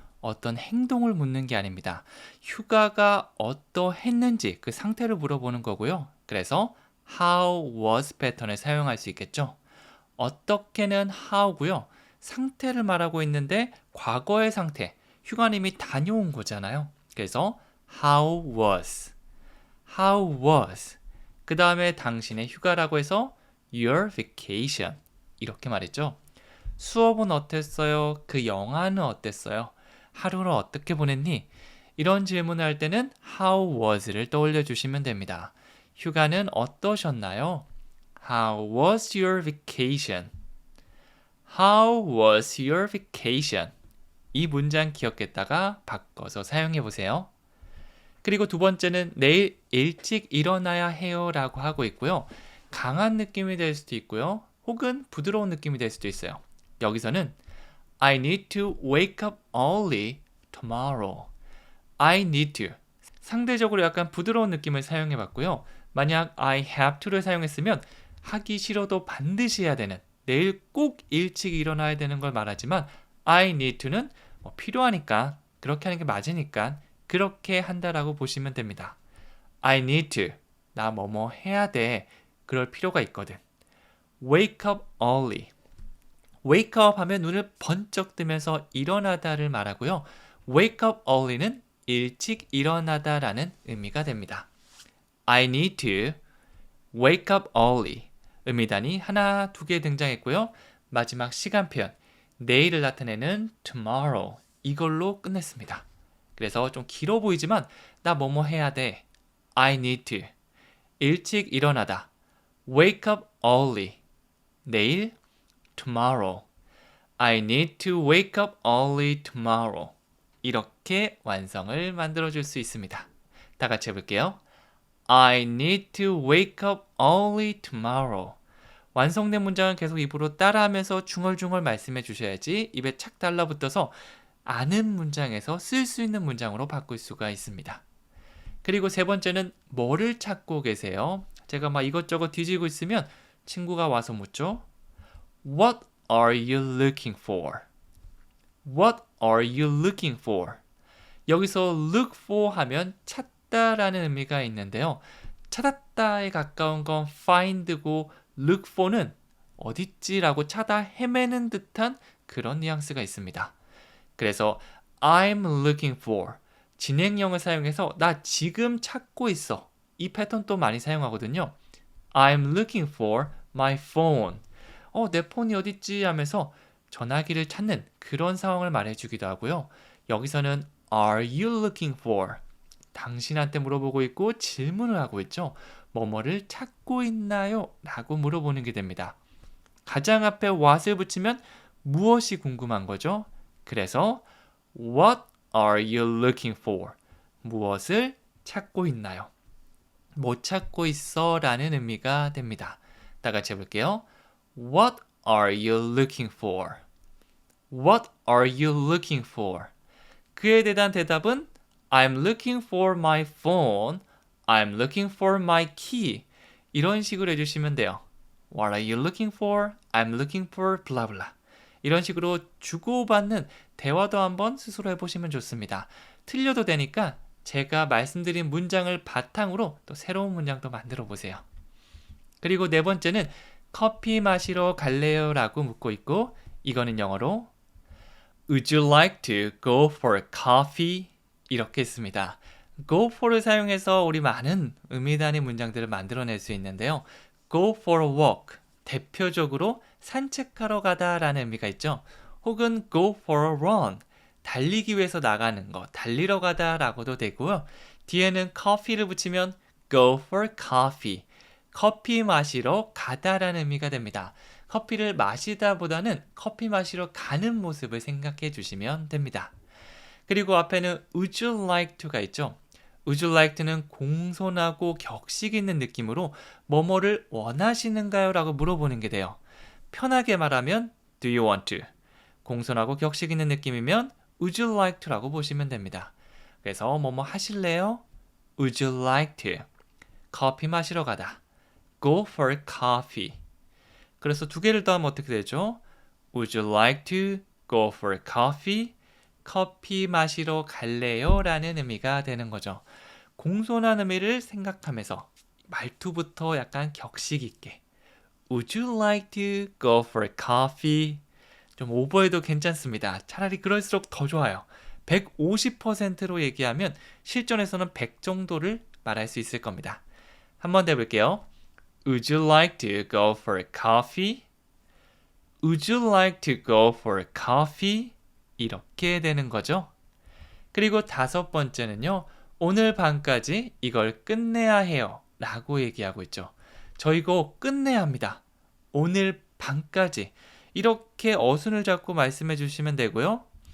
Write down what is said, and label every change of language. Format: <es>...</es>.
<ko>어떤 행동을 묻는 게 아닙니다. 휴가가 어떠했는지 그 상태를 물어보는 거고요. 그래서</ko> <en>how was</en> <ko>패턴을 사용할 수 있겠죠. 어떻게는 how고요. 상태를 말하고 있는데 과거의 상태, 휴가님이 다녀온 거잖아요. 그래서</ko> <en>how was, how was.</en> <ko>그 다음에 당신의 휴가라고 해서</ko> <en>your vacation</en> <ko>이렇게 말했죠. 수업은 어땠어요? 그 영화는 어땠어요? 하루를 어떻게 보냈니? 이런 질문을 할 때는 how was를 떠올려 주시면 됩니다. 휴가는 어떠셨나요?</ko> <en>How was your vacation? How was your vacation?</en> <ko>이 문장 기억했다가 바꿔서 사용해 보세요. 그리고 두 번째는 내일 일찍 일어나야 해요 라고 하고 있고요. 강한 느낌이 될 수도 있고요. 혹은 부드러운 느낌이 될 수도 있어요. 여기서는</ko> <en>I need to wake up early tomorrow. I need to.</en> <ko>상대적으로 약간 부드러운 느낌을 사용해 봤고요. 만약</ko> <en>I have to</en> <ko>를 사용했으면 하기 싫어도 반드시 해야 되는, 내일 꼭 일찍 일어나야 되는 걸 말하지만</ko> <en>I need to</en> <ko>는 필요하니까, 그렇게 하는 게 맞으니까 그렇게 한다라고 보시면 됩니다.</ko> <en>I need to.</en> <ko>나 뭐뭐 해야 돼. 그럴 필요가 있거든.</ko> <en>Wake up early. Wake up</en> <ko>하면 눈을 번쩍 뜨면서 일어나다를 말하고요.</ko> <en>Wake up early</en> <ko>는 일찍 일어나다라는 의미가 됩니다.</ko> <en>I need to wake up early.</en> <ko>의미단이 하나, 두 개 등장했고요. 마지막 시간 표현, 내일을 나타내는 tomorrow. 이걸로 끝냈습니다. 그래서 좀 길어 보이지만 나 뭐뭐 해야 돼.</ko> <en>I need to.</en> <ko>일찍 일어나다.</ko> <en>Wake up early.</en> <ko>내일</ko> <en>tomorrow. I need to wake up early tomorrow.</en> <ko>이렇게 완성을 만들어 줄 수 있습니다. 다 같이 해볼게요.</ko> <en>I need to wake up early tomorrow.</en> <ko>완성된 문장은 계속 입으로 따라하면서 중얼중얼 말씀해 주셔야지 입에 착 달라붙어서 아는 문장에서 쓸 수 있는 문장으로 바꿀 수가 있습니다. 그리고 세 번째는 뭐를 찾고 계세요? 제가 막 이것저것 뒤지고 있으면 친구가 와서 묻죠.</ko> <en>What are you looking for? What are you looking for?</en> <ko>여기서</ko> <en>look for</en> <ko>하면 찾다라는 의미가 있는데요. 찾았다에 가까운 건 find고</ko> <en>look for</en> <ko>는 어딨지라고 찾아 헤매는 듯한 그런 뉘앙스가 있습니다. 그래서</ko> <en>I'm looking for</en> <ko>진행형을 사용해서 나 지금 찾고 있어. 이 패턴 또 많이 사용하거든요.</ko> <en>I'm looking for my phone.</en> <ko>내 폰이 어딨지 하면서 전화기를 찾는 그런 상황을 말해주기도 하고요. 여기서는</ko> <en>Are you looking for?</en> <ko>당신한테 물어보고 있고 질문을 하고 있죠. 뭐뭐를 찾고 있나요? 라고 물어보는 게 됩니다. 가장 앞에 what을 붙이면 무엇이 궁금한 거죠?</ko> <en>그래서 What are you looking for?</en> <ko>무엇을 찾고 있나요? 못 찾고 있어 라는 의미가 됩니다. 다 같이 해볼게요.</ko> <en>What are you looking for? What are you looking for?</en> <ko>그에 대한 대답은</ko> <en>I'm looking for my phone. I'm looking for my key.</en> <ko>이런 식으로 해주시면 돼요.</ko> <en>What are you looking for? I'm looking for blah blah.</en> <ko>이런 식으로 주고받는 대화도 한번 스스로 해보시면 좋습니다. 틀려도 되니까 제가 말씀드린 문장을 바탕으로 또 새로운 문장도 만들어 보세요. 그리고 네 번째는 커피 마시러 갈래요? 라고 묻고 있고 이거는 영어로</ko> <en>Would you like to go for coffee?</en> <ko>이렇게 했습니다.</ko> <en>go for</en> <ko>를 사용해서 우리 많은 의미 단위 문장들을 만들어낼 수 있는데요.</ko> <en>go for a walk,</en> <ko>대표적으로 산책하러 가다 라는 의미가 있죠. 혹은</ko> <en>go for a run,</en> <ko>달리기 위해서 나가는 거, 달리러 가다 라고도 되고요. 뒤에는 coffee를 붙이면</ko> <en>go for coffee,</en> <ko>커피 마시러 가다라는 의미가 됩니다. 커피를 마시다 보다는 커피 마시러 가는 모습을 생각해 주시면 됩니다. 그리고 앞에는</ko> <en>would you like to</en> <ko>가 있죠. would you like to는 공손하고 격식 있는 느낌으로 뭐뭐를 원하시는가요? 라고 물어보는 게 돼요. 편하게 말하면</ko> <en>do you want to?</en> <ko>공손하고 격식 있는 느낌이면</ko> <en>would you like to?</en> <ko>라고 보시면 됩니다. 그래서 뭐뭐 하실래요?</ko> <en>would you like to?</en> <ko>커피 마시러 가다.</ko> <en>go for coffee.</en> <ko>그래서 두 개를 더하면 어떻게 되죠?</ko> <en>Would you like to go for coffee?</en> <ko>커피 마시러 갈래요? 라는 의미가 되는 거죠. 공손한 의미를 생각하면서 말투부터 약간 격식 있게</ko> <en>Would you like to go for coffee?</en> <ko>좀 오버해도 괜찮습니다. 차라리 그럴수록 더 좋아요. 150%로 얘기하면 실전에서는 100 정도를 말할 수 있을 겁니다. 한번 더 해볼게요.</ko> <en>Would you like to go for coffee? Would you like to go for coffee?</en> <ko>이렇게 되는 거죠. 그리고 다섯 번째는요. 오늘 밤까지 이걸 끝내야 해요. 라고 얘기하고 있죠. 저 이거 끝내야 합니다. 오늘 밤까지. 이렇게 어순을 잡고 말씀해 주시면 되고요.</ko>